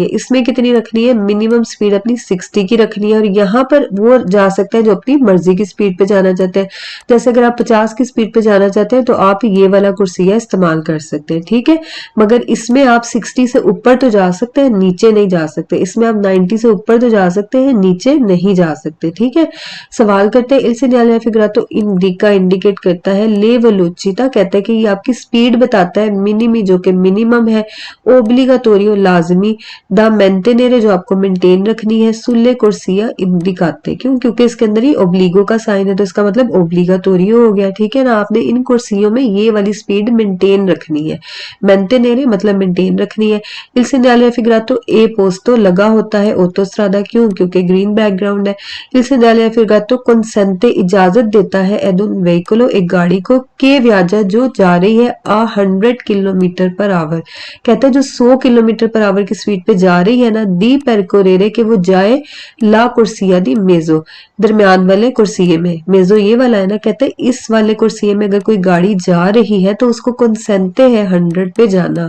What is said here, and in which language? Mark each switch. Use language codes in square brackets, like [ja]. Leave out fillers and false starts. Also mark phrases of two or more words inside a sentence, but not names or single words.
[hi] इसमें कितनी रखनी है, मिनिमम स्पीड अपनी 60 की रखनी है, और यहाँ पर वो जा सकता है जो अपनी मर्जी की स्पीड पे जाना चाहते हैं। जैसे अगर आप 50 की स्पीड पे जाना चाहते हैं तो आप ये वाला कुर्सिया इस्तेमाल कर सकते हैं, ठीक है। मगर इसमें आप 60 से ऊपर तो जा सकते हैं, नीचे नहीं जा सकते। इसमें आप 90 से ऊपर तो जा सकते हैं, नीचे नहीं जा सकते, ठीक है। सवाल करते हैं, [it] il segnale raffigurato indica [hi] इंडिकेट करता है, [it] le velocità [hi] कहता है कि ये आपकी स्पीड बताता है, मिनिमी जो कि मिनिमम है, ओब्लिगाटोरियो लाजमी, [it] da mantenere [hi] जो आपको मेंटेन रखनी है, [it] sulle corsie indicate, [hi] क्यों, क्योंकि इसके अंदर ही ओब्लिगो का साइन है, तो इसका मतलब ओब्लिगाटोरियो हो गया, ठीक है ना। आपने इन कुर्सियों में ये वाली स्पीड मेंटेन रखनी है, मेंटेनेरे मतलब मेंटेन रखनी है। [it] il segnale raffigurato è posto [hi] लगा होता है ऑटोस्ट्रादा, क्यों, क्योंकि ग्रीन बैकग्राउंड है। [it] il segnale raffigurato consente [hi] इजाजत देता है [it] ad un veicolo [hi] एक गाड़ी को, [it] che viaggia [hi] जो जा रही है 100 [en] kilometre per hour, [hi] कहता है जो 100 [en] kilometre per hour [hi] की स्पीड पे जा रही है ना, [it] di percorrere [hi] के वो जाए [it] la corsia di mezzo, [hi] दरमियान वाले कुर्सिये में, मेजो ये वाला है ना, कहते हैं इस वाले कुर्सिये में अगर कोई गाड़ी जा रही है तो उसको कंसेंटे है 100 पे जाना।